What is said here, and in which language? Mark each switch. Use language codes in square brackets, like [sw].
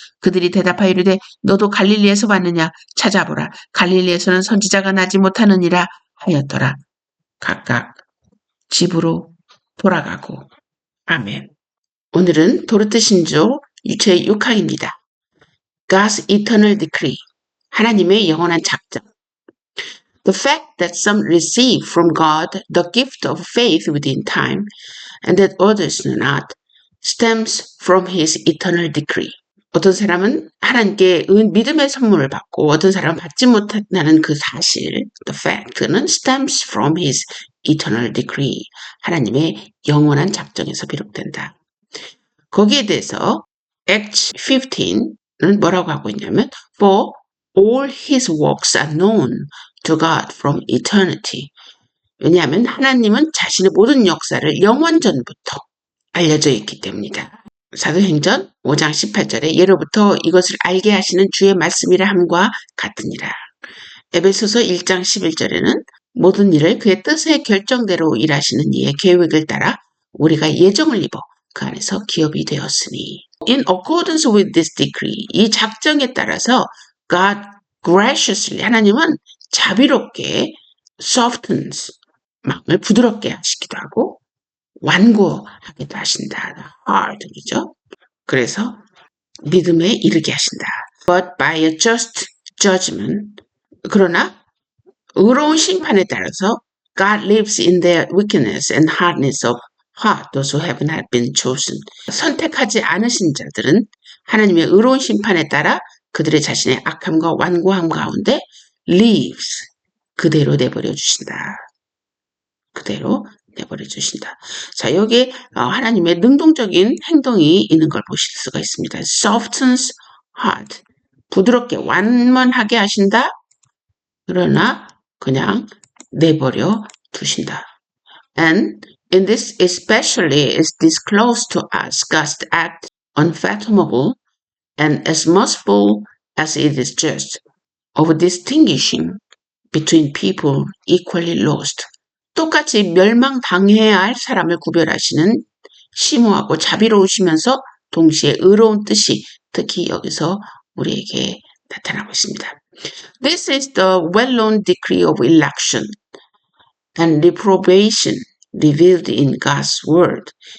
[ko] 그들이 대답하여 이르되 너도 갈릴리에서 왔느냐. 찾아보라. 갈릴리에서는 선지자가 나지 못하느니라 하였더라. 각각 집으로 돌아가고. 아멘. 오늘은 도르트 신조 제6항입니다. [en] God's eternal decree. [ko] 하나님의 영원한 작정. [en] The fact that some receive from God the gift of faith within time and that others do not stems from his eternal decree. [ko] 어떤 사람은 하나님께 믿음의 선물을 받고 어떤 사람은 받지 못한다는 그 사실, the fact는 [en] stems from his eternal decree. [ko] 하나님의 영원한 작정에서 비롯된다. 거기에 대해서 Acts 15는 뭐라고 하고 있냐면 [en] For all his works are known to God from eternity. [ko] 왜냐하면 하나님은 자신의 모든 역사를 영원전부터 알려져 있기 때문이다. 사도행전 5장 18절에 예로부터 이것을 알게 하시는 주의 말씀이라 함과 같으니라. 에베소서 1장 11절에는 모든 일을 그의 뜻의 결정대로 일하시는 이의 계획을 따라 우리가 예정을 입어 그 안에서 기업이 되었으니. [en] In accordance with this decree, [ko] 이 작정에 따라서 [en] God graciously, [ko] 하나님은 자비롭게 softens, 마음을 부드럽게 하시기도 하고 완고하기도 하신다. hard이죠. 그래서 믿음에 이르게 하신다. [en] But by a just judgment, [ko] 그러나 의로운 심판에 따라서 [en] God lives in their wickedness and hardness of heart, those who have not been chosen. [ko] 선택하지 않으신 자들은 하나님의 의로운 심판에 따라 그들의 자신의 악함과 완고함 가운데 lives, 그대로 내버려 주신다. 그대로 내버려 주신다. 자, 여기에 하나님의 능동적인 행동이 있는 걸 보실 수가 있습니다. [en] softens heart, [ko] 부드럽게 완만하게 하신다. 그러나 그냥 내버려 두신다. [en] And in this especially is disclosed to us God's act unfathomable and as merciful as it is just of distinguishing between people equally lost. [ko] 똑같이 멸망당해야 할 사람을 구별하시는 심오하고 자비로우시면서 동시에 의로운 뜻이 특히 여기서 우리에게 나타나고 있습니다. [en] This is the well-known decree of election and reprobation revealed in God's word.